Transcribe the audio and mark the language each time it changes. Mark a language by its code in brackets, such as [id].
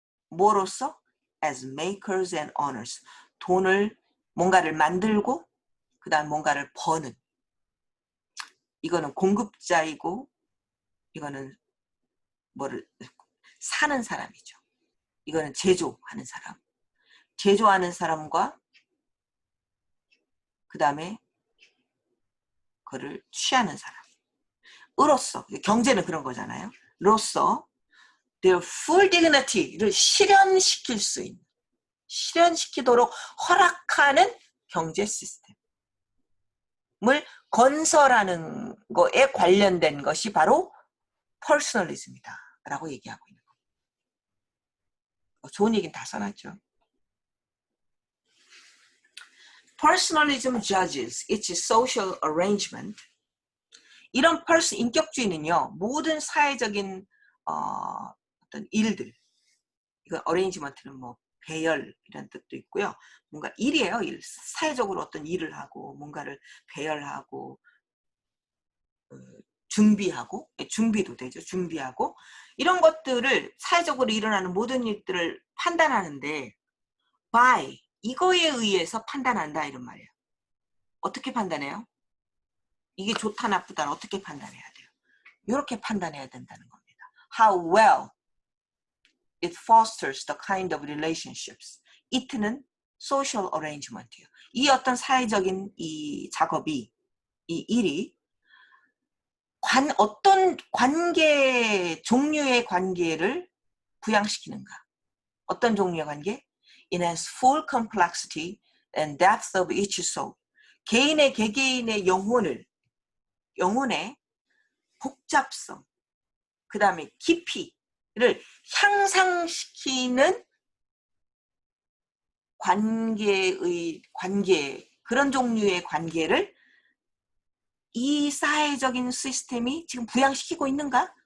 [ko] 뭐로서? [en] as makers and owners. [ko] 돈을 뭔가를 만들고 그 다음 뭔가를 버는, 이거는 공급자이고 이거는 뭐를 사는 사람이죠. 이거는 제조하는 사람, 제조하는 사람과 그 다음에 그거를 취하는 사람. 으로써, 경제는 그런 거잖아요. 로서 [en] their full dignity [ko] 를 실현시킬 수 있는, 실현시키도록 허락하는 경제 시스템을 건설하는 거에 관련된 것이 바로 퍼스널리즘이다 라고 얘기하고 있는 겁니다. 좋은 얘기는 다 써놨죠. [en] Personalism judges its social arrangement. [ko] 이런 인격주의는요, 모든 사회적인 어떤 일들, 이건 어레인지먼트는 뭐 배열 이런 뜻도 있고요. 뭔가 일이에요. 일. 사회적으로 어떤 일을 하고 뭔가를 배열하고 준비하고, 준비도 되죠. 준비하고 이런 것들을 사회적으로 일어나는 모든 일들을 판단하는데 by 이거에 의해서 판단한다 이런 말이에요. 어떻게 판단해요? 이게 좋다 나쁘다 어떻게 판단해야 돼요? 이렇게 판단해야 된다는 겁니다. [en] How well it fosters the kind of relationships. [ko] it는 social arrangement이에요. 이 어떤 사회적인 이 작업이, 이 일이 어떤 관계, 종류의 관계를 부양시키는가. 어떤 종류의 관계? [en] It has full complexity and depth of each soul. [ko] 개인의 개개인의 영혼의 복잡성, 그 다음에 깊이를 향상시키는 관계, 그런 종류의 관계를 이 사회적인 시스템이 지금 부양시키고 있는가?